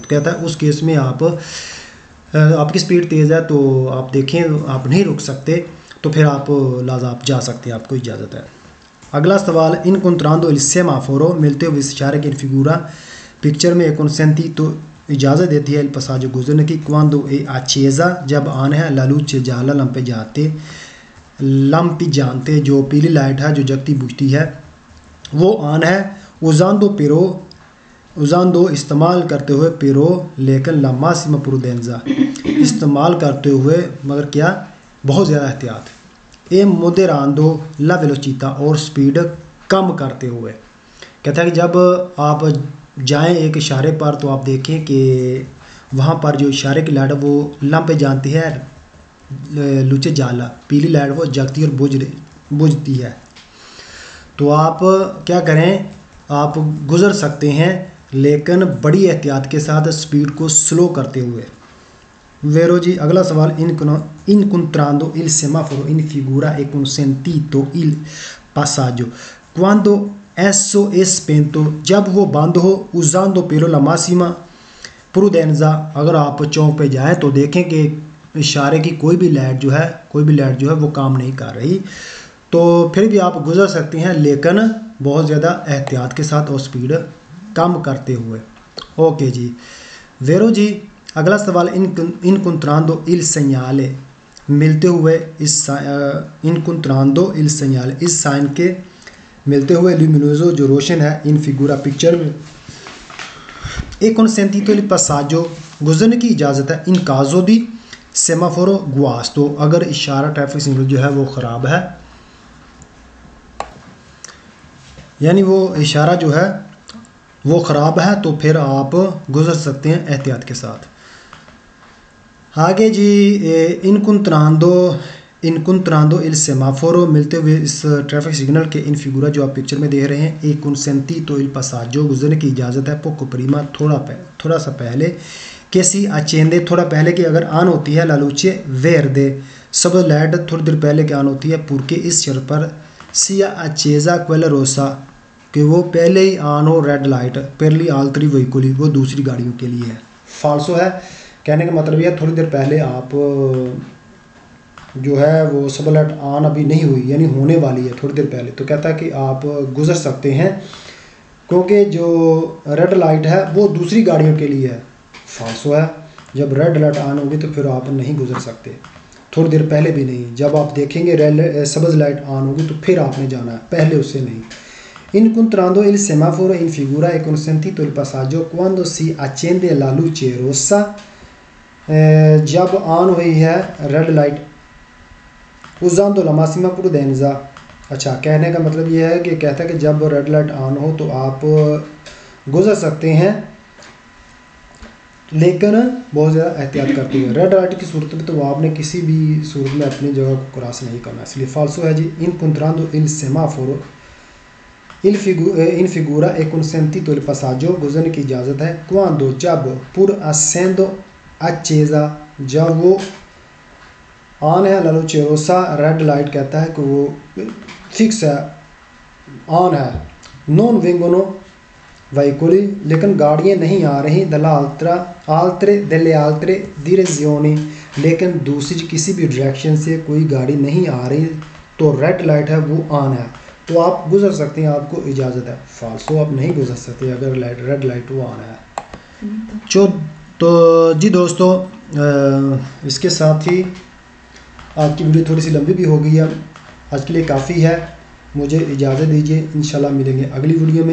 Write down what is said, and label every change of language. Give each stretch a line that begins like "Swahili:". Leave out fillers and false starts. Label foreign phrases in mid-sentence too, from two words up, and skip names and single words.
Hindi: तो कहता है उस केस में आपकी स्पीड तेज़ है, तो आप देखें आप नहीं रुक सकते, तो फिर आप लाजा आप जा सकते हैं, आपको इजाज़त है। अगला सवाल,
Italian: incontrando il semaforo,
Hindi: मिलते हुए इस इशारे के फिगूरा पिक्चर में,
Italian: è consentito
Hindi: तो इजाज़त देती है,
Italian: il passaggio
Hindi: गुजरने की,
Italian: quando è accesa
Hindi: जब ऑन है,
Italian: la luce gialla
Hindi: lampeggiante जो पीली लाइट है जो जगती बुझती है वो ऑन है, उजांदो इस्तेमाल करते हुए, पिरो लेकिन
Italian: la massima prudenza
Hindi: इस्तेमाल करते हुए, मगर क्या, बहुत ज़्यादा एहतियात,
Italian: e moderando la velocità
Hindi: और स्पीड कम करते हुए। कहता है कि जब आप जाएं एक इशारे पर तो आप देखें कि वहाँ पर जो इशारे की लाइट वो लंपे जानती है,
Italian: luce gialla,
Hindi: पीली लाइट वो जगती और बुझती है। तो आप क्या करें, आप गुज़र सकते हैं लेकिन बड़ी एहतियात के साथ स्पीड को स्लो करते हुए। वेरो जी अगला सवाल,
Italian: incontrando il semaforo in figura e consentito il passaggio quando esso è spento,
Hindi: जब वो बंद हो,
Italian: usando però la massima prudenza।
Hindi: अगर आप चौक पे जाएं तो देखें कि इशारे की कोई भी लाइट जो है वो काम नहीं कर रही, तो फिर भी आप गुजर सकते हैं लेकिन बहुत ज़्यादा एहतियात के साथ और स्पीड कम करते हुए। ओके जी। वेरो जी अगला सवाल,
Italian: incontrando il segnale,
Hindi: मिलते हुए इस incontrando il segnale, इस साइन के मिलते हुए luminoso जो रोशन है,
Italian: in figura
Hindi: पिक्चर में,
Italian: e consentito il passaggio,
Hindi: गुजरने की इजाज़त है,
Italian: in caso di semaforo guasto,
Hindi: अगर इशारा ट्रैफिक सिग्नल जो है वो ख़राब है, यानी वो इशारा जो है वो ख़राब है, तो फिर आप गुजर सकते हैं एहतियात के साथ। आगे जी,
Italian: incontrando il semaforo,
Hindi: मिलते हुए इस ट्रैफिक सिग्नल के
Italian: in figura
Hindi: जो आप पिक्चर में देख रहे हैं,
Italian: e consentito il passaggio,
Hindi: गुजरने की इजाज़त है,
Italian: poco prima,
Hindi: थोड़ा सा पहले,
Italian: che si accende,
Hindi: थोड़ा पहले की अगर ऑन होती है,
Italian: la luce verde,
Hindi: सब लाइट थोड़ी देर पहले की ऑन होती है, पुरके इस शर्त पर
Italian: sia accesa quella rossa,
Hindi: कि वो पहले ही ऑन हो रेड लाइट,
Italian: per gli altri veicoli,
Hindi: वो दूसरी गाड़ियों के लिए है। फाल्सो है, कहने का मतलब यह थोड़ी देर पहले आप जो है वो सब लाइट ऑन अभी नहीं हुई, यानी होने वाली है थोड़ी देर पहले, तो कहता है कि आप गुजर सकते हैं क्योंकि जो रेड लाइट है वो दूसरी गाड़ियों के लिए है। फाल्सो है, जब रेड लाइट ऑन होगी तो फिर आप नहीं गुजर सकते, थोड़ी देर पहले भी नहीं, जब आप देखेंगे रेड सब्ज़ लाइट ऑन होगी तो फिर आपने जाना है, पहले उससे नहीं।
Italian: Incontrando il semaforo in figura e consentito il passaggio quando si accende la luce rossa,
Hindi: जब ऑन हुई है रेड लाइट,
Italian: usando la massima prudenza।
Hindi: अच्छा, कहने का मतलब ये है कि कहता है कि जब रेड लाइट ऑन हो तो आप गुजर सकते हैं लेकिन बहुत ज़्यादा एहतियात करते हुए। रेड लाइट की सूरत में तो आपने किसी भी सूरत में अपनी जगह को क्रॉस नहीं करना, इसलिए फाल्सो है जी। incontrando il semaforo in figura e consentito il passaggio, गुजरने की इजाज़त है, quando, जब,
Italian: pur essendo accesa,
Hindi: जब वो ऑन है,
Italian: la luce rossa,
Hindi: रेड लाइट कहता है कि वो फिक्स है, ऑन है,
Italian: non vengono veicoli,
Hindi: लेकिन गाड़ियाँ नहीं आ रही,
Italian: delle altre direzioni,
Hindi: लेकिन दूसरी किसी भी डायरेक्शन से कोई गाड़ी नहीं आ रही, तो रेड लाइट है वो ऑन है, तो आप गुजर सकते हैं, आपको इजाज़त है। फाल्सो, आप नहीं गुजर सकते अगर रेड लाइट वो ऑन है। तो जी दोस्तों, इसके साथ ही आज की वीडियो थोड़ी सी लंबी भी हो गई है, आज के लिए काफ़ी है, मुझे इजाज़त दीजिए, इंशाल्लाह मिलेंगे अगली वीडियो में।